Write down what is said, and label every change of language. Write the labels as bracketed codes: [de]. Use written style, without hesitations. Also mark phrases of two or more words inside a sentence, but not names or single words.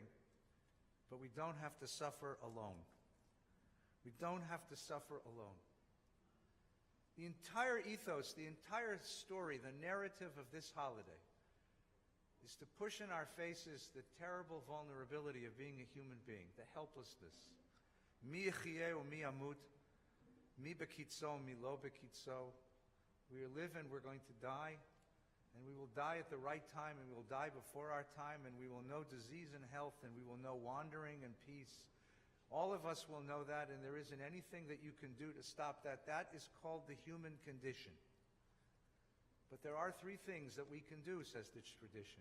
[en] But we don't have to suffer alone. We don't have to suffer alone. The entire ethos, the entire story, the narrative of this holiday is to push in our faces the terrible vulnerability of being a human being, the helplessness. [he] Mi yechyeh u'mi yamut, mi bekitzo, mi lo bekitzo. [en] We live and we're going to die, and we will die at the right time, and we will die before our time, and we will know disease and health, and we will know wandering and peace. All of us will know that, and there isn't anything that you can do to stop that. That is called the human condition. But there are three things that we can do, says this tradition.